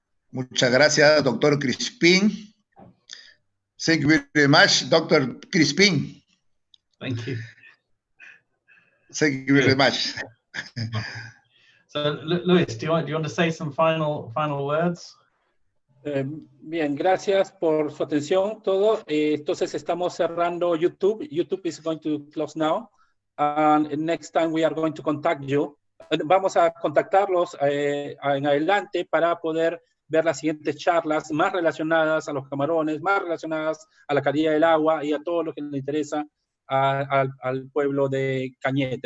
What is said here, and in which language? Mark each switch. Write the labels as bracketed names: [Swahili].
[Spanish] Muchas gracias, [English] Dr. Crispin. Thank you very much, Dr. Crispin. Thank you. Thank you very much. So, Luis, do you want to say some final words? [Spanish] Bien, gracias por su atención, todo. Entonces estamos cerrando YouTube. [English] YouTube is going to close now. And next time we are going to contact you. [Spanish] Vamos a contactarlos en adelante para poder ver las siguientes charlas más relacionadas a los camarones, más relacionadas a la calidad del agua y a todo lo que le interesa al pueblo de Cañete.